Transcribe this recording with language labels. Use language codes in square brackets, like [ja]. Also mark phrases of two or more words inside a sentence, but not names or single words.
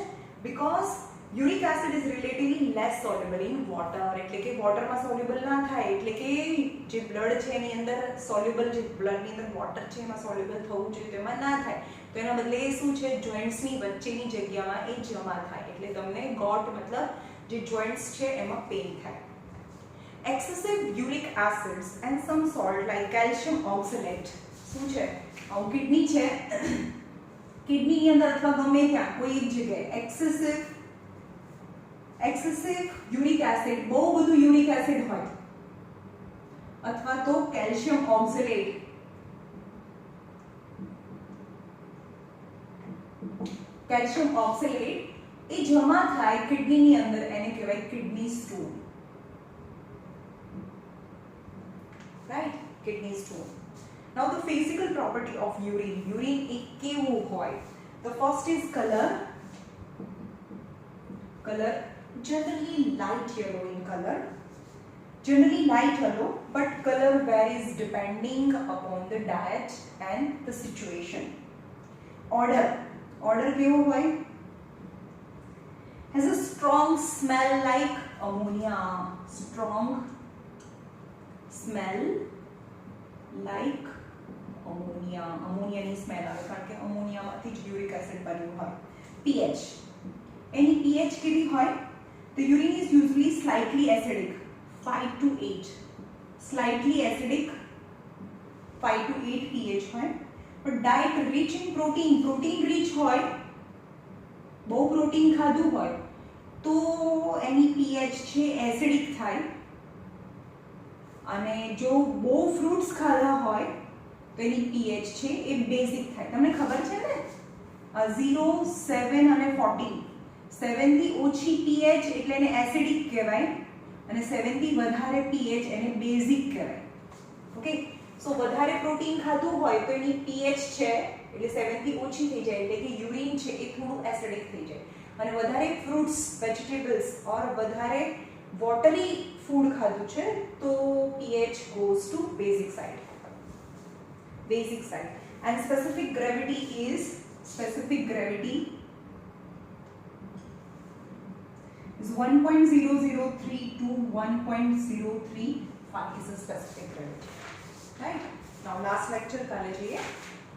[en] because uric acid is relatively less soluble in water, [gu] એટલે કે વોટરમાં સોલ્યુબલ ના થાય, એટલે કે જે બ્લડ છે એની અંદર સોલ્યુબલ, જે બ્લડની અંદર વોટર છે એમાં સોલ્યુબલ થવું જોઈએ તો એમાં ના થાય. તો એના બદલે એ શું છે? જોઇન્ટ્સની વચ્ચેની જગ્યામાં એ જમા થાય, એટલે તમને ગોટ મતલબ જે જોઇન્ટ્સ છે એમાં પેઇન થાય. [en] Excessive uric acids and some salt like calcium oxalate [gu] શું છે? આવું કિડની છે, કિડનીની અંદર અથવા ગમે ત્યાં કોઈ એક જગ્યાએ [en] excessive uric acid, [gu] બહુ બધું [en] uric acid [gu] હોય, અથવા તો [en] calcium oxalate, [gu] એ જમા થાય કિડનીની અંદર, એને કહેવાય [en] kidney stone, right? Kidney stone. Now the physical property of urine [gu] એ કેવું હોય? [en] The first is color generally light yellow in color, but color varies depending upon the diet and the situation. [gu] Odor કેવું હોય? [en] Has a strong smell like ammonia, [gu] અમોનિયાની સ્મેલ આવે કારણ કે અમોનિયામાંથી જ [en] uric acid [gu] બન્યું હોય. pH એની pH કેવી હોય? [en] The urine is usually slightly acidic 5 to 8, slightly acidic 5 to 8 pH હોય. but diet rich in protein rich [gu] હોય, બહુ પ્રોટીન ખાધું હોય તો એની pH છે એસિડિક થાય, અને જો બહુ ફ્રૂટ્સ ખાધા હોય તો એની પીએચ છે એ બેઝિક થાય. તમને ખબર છે ને 0, 7 અને 14. 7 થી ઓછી પીએચ એટલે એને એસિડિક કહેવાય અને 7 થી વધારે પીએચ એને બેઝિક કહેવાય. [en] okay, so [gu] વધારે પ્રોટીન ખાધું હોય તો એની પીએચ છે એટલે 7 થી ઓછી થઈ જાય એટલે કે યુરિન છે એ થોડું એસિડિક થઈ જાય. અને વધારે [en] fruits, vegetables or [gu] વધારે [en] watery food [gu] ખાધું છે તો [en] pH goes to basic side. Basic side. And specific gravity is 1.003 to 1.035 is a specific gravity. Right? Now last lecture [gu] કાલે જોઈએ